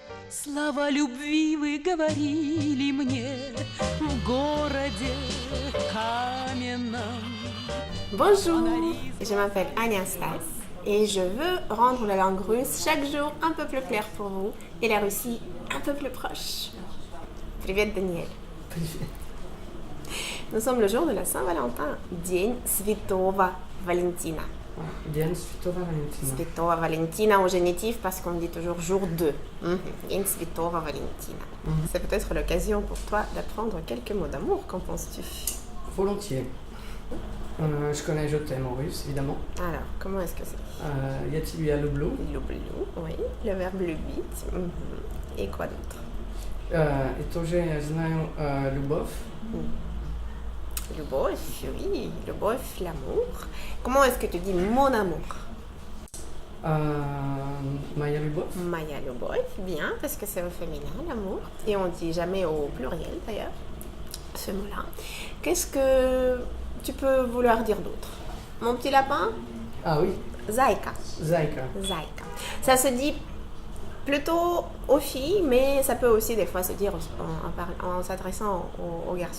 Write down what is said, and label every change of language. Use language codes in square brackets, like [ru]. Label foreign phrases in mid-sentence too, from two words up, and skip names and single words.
[ru] Слова любви вы говорили мне в городе каменном. [fr] Bonjour, je m'appelle Agnastas et je veux rendre la langue russe chaque jour un peu plus claire pour vous et la Russie un peu plus proche. Привет, Daniel. Nous sommes le jour de la Saint-Valentin, [ru] День Святого Валентина. День Святого Валентина. [fr] Святого Valentina au génitif parce qu'on dit toujours jour 2. [ru] День Святого Valentina. [fr] C'est peut-être l'occasion pour toi d'apprendre quelques mots d'amour, qu'en penses-tu? Volontiers. Je connais Je t'aime en russe, évidemment. Alors, comment est-ce que c'est? [ru] Я тебя люблю. Люблю, [fr] oui, le verbe любить. Et quoi d'autre? [ru] И тоже я знаю любовь. Любовь, [fr] oui, любовь, l'amour. Comment est-ce que tu dis mon amour? [ru] Моя любовь. Моя любовь, [fr] bien, parce que c'est au féminin, l'amour. Et on dit jamais au pluriel d'ailleurs, ce mot-là. Qu'est-ce que tu peux vouloir dire d'autre? Mon petit lapin? Ah oui. [ru] Zayka. Zayka. Zayka. [fr] Ça se dit plutôt aux filles, mais ça peut aussi des fois se dire en s'adressant aux garçons.